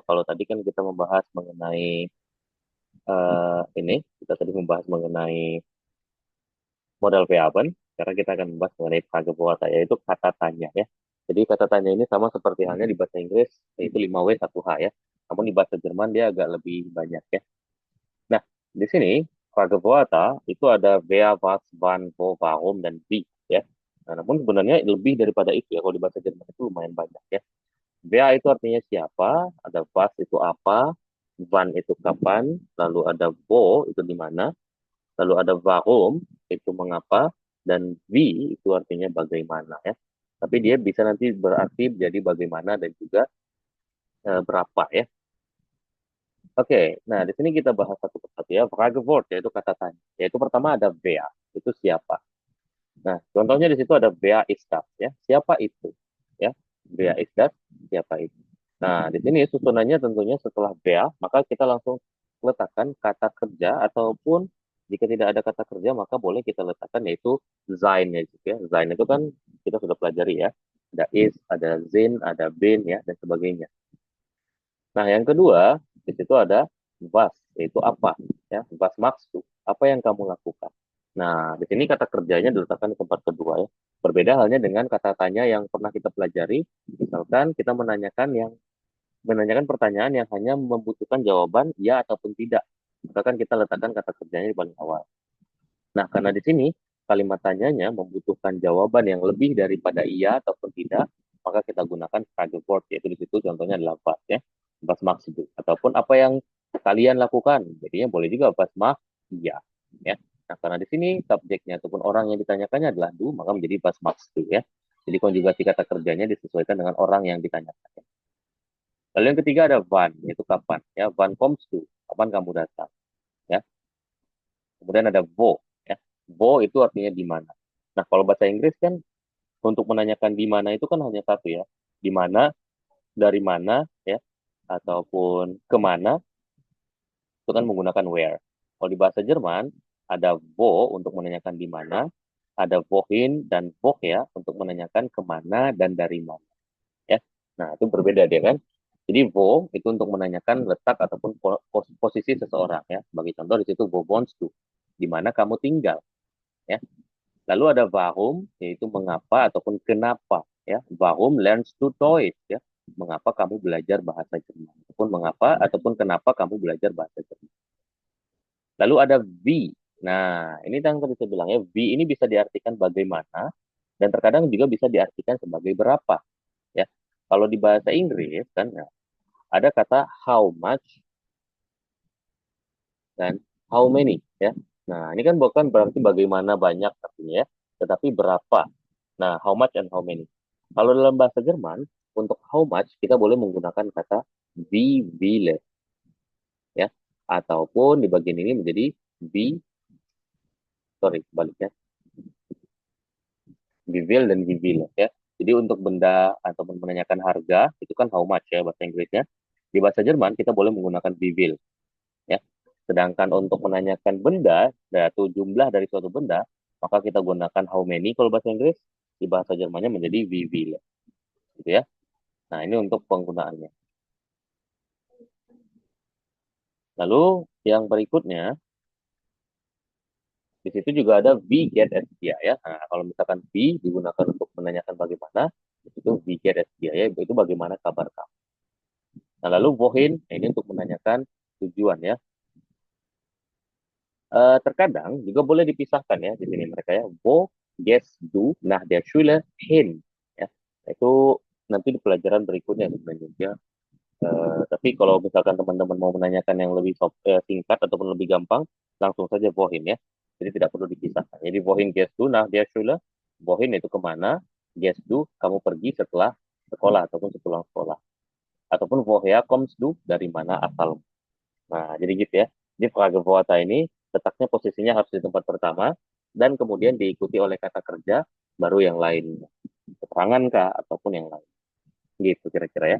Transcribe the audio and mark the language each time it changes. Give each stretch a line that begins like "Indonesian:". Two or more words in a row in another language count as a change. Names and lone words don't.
Indonesian: Kalau tadi kan kita membahas mengenai ini, kita tadi membahas mengenai model verben. Sekarang kita akan membahas mengenai prajapuasa, yaitu kata tanya ya. Jadi kata tanya ini sama seperti halnya di bahasa Inggris, yaitu 5W 1H ya. Namun di bahasa Jerman dia agak lebih banyak ya. Nah, di sini Pragevoata itu ada
German: wer, was, wann, wo, warum,
Indonesian: dan wie ya. Nah, namun sebenarnya lebih daripada itu ya. Kalau di bahasa Jerman itu lumayan banyak ya. Wer itu artinya siapa, ada was itu apa, wann itu kapan, lalu ada wo itu di mana, lalu ada warum itu mengapa, dan wie itu artinya bagaimana ya. Tapi dia bisa nanti berarti jadi bagaimana dan juga berapa ya. Oke, nah di sini kita bahas satu persatu ya. Fragewort yaitu kata tanya. Yaitu pertama ada wer, itu siapa. Nah, contohnya di situ ada
German: wer ist das
Indonesian: ya. Siapa itu? Ya,
German: wer ist das?
Indonesian: Siapa itu? Nah, di sini susunannya tentunya setelah wer, maka kita langsung letakkan kata kerja ataupun jika tidak ada kata kerja maka boleh kita letakkan yaitu sein ya gitu ya. Sein itu kan kita sudah pelajari ya. Ada is, ada sind, ada bin ya dan sebagainya. Nah, yang kedua, di situ ada was, yaitu apa, ya,
German: was machst du,
Indonesian: apa yang kamu lakukan. Nah, di sini kata kerjanya diletakkan di tempat kedua ya. Berbeda halnya dengan kata tanya yang pernah kita pelajari, misalkan kita menanyakan pertanyaan yang hanya membutuhkan jawaban ya ataupun tidak. Maka kan kita letakkan kata kerjanya di paling awal. Nah, karena di sini kalimat tanyanya membutuhkan jawaban yang lebih daripada iya ataupun tidak, maka kita gunakan Fragewort, yaitu di situ contohnya adalah was ya,
German: was machst du,
Indonesian: ataupun apa yang kalian lakukan. Jadinya boleh juga
German: was mach
Indonesian: iya ya. Nah, karena di sini subjeknya ataupun orang yang ditanyakannya adalah du, maka menjadi
German: was machst du
Indonesian: ya. Jadi konjugasi kata kerjanya disesuaikan dengan orang yang ditanyakan. Ya. Lalu yang ketiga ada wann, yaitu kapan ya.
German: Wann kommst du,
Indonesian: kapan kamu datang ya. Kemudian ada wo ya. Wo itu artinya di mana. Nah, kalau bahasa Inggris kan untuk menanyakan di mana itu kan hanya satu ya. Di mana dari mana ya ataupun kemana itu kan menggunakan where. Kalau di bahasa Jerman ada wo untuk menanyakan di mana, ada wohin dan woher untuk menanyakan kemana dan dari mana ya. Nah, itu berbeda dia kan. Jadi wo itu untuk menanyakan letak ataupun posisi seseorang ya. Bagi contoh di situ
German: wo wohnst du,
Indonesian: di mana kamu tinggal ya. Lalu ada warum yaitu mengapa ataupun kenapa ya.
German: Warum lernst du Deutsch ya.
Indonesian: Mengapa kamu belajar bahasa Jerman ataupun mengapa ataupun kenapa kamu belajar bahasa Jerman. Lalu ada wie. Nah, ini yang tadi saya bilang ya, wie ini bisa diartikan bagaimana dan terkadang juga bisa diartikan sebagai berapa ya. Kalau di bahasa Inggris kan ya, ada kata
English: how much
Indonesian: dan
English: how many
Indonesian: ya. Nah, ini kan bukan berarti bagaimana banyak artinya ya, tetapi berapa. Nah,
English: how much and how many.
Indonesian: Kalau dalam bahasa Jerman, untuk
English: how much
Indonesian: kita boleh menggunakan kata
German: wie viele
Indonesian: ya. Ataupun di bagian ini menjadi wie, sorry, baliknya.
German: Wie viel dan wie viele ya.
Indonesian: Jadi untuk benda ataupun menanyakan harga, itu kan
English: how much
Indonesian: ya bahasa Inggrisnya. Di bahasa Jerman kita boleh menggunakan
German: wie viel
Indonesian: ya. Sedangkan untuk menanyakan benda, yaitu jumlah dari suatu benda, maka kita gunakan
English: how many
Indonesian: kalau bahasa Inggris, di bahasa Jermannya menjadi
German: wie viele.
Indonesian: Gitu ya. Nah, ini untuk penggunaannya. Lalu yang berikutnya, di situ juga ada
German: wie geht es dir
Indonesian: ya. Nah, kalau misalkan wie digunakan untuk menanyakan bagaimana, itu
German: wie geht es dir
Indonesian: ya, itu bagaimana kabar kamu. Nah, lalu wohin, ini untuk menanyakan tujuan ya. Terkadang juga boleh dipisahkan ya di sini mereka ya.
German: Wo gehst du nach der Schule hin?
Indonesian: Ya, itu nanti di pelajaran berikutnya sebenarnya. Tapi kalau misalkan teman-teman mau menanyakan yang lebih singkat ataupun lebih gampang, langsung saja wohin ya. Jadi tidak perlu dipisahkan.
German: Jadi wohin gehst du nach der Schule?
Indonesian: Wohin itu kemana?
German: Gehst du
Indonesian: kamu pergi setelah sekolah ataupun sepulang sekolah.
German: Ataupun woher kommst du?
Indonesian: Dari mana asal? Nah, jadi gitu ya. Jadi Frage Voata ini letaknya posisinya harus di tempat pertama dan kemudian diikuti oleh kata kerja baru yang lain. Keterangan kah ataupun yang lain. Gitu kira-kira ya.